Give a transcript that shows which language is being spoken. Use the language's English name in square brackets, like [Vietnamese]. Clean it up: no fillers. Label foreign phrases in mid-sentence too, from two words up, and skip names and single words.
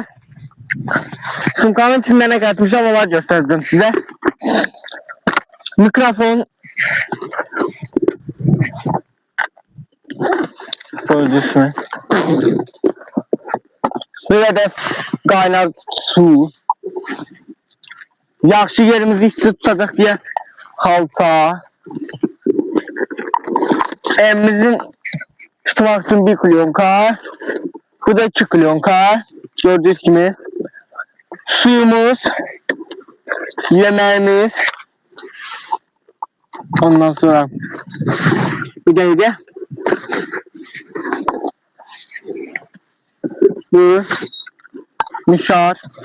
[Turkish] Sumkanın içinde ne katmışım onlar göstereceğim size. Mikrofon. Gördünüz mü? Bir de kaynar su. [Azerbaijani] Yaxşı yerimizi isti tutacaq deyə xalça. Evimizin tutmaq üçün bir klyonka. Bu da 2 klyonka. Gördüğünüz kimi. [Turkish] Suyumuz. Yemeğimiz. [Azerbaijani] Ondan sonra bir de bu mişar.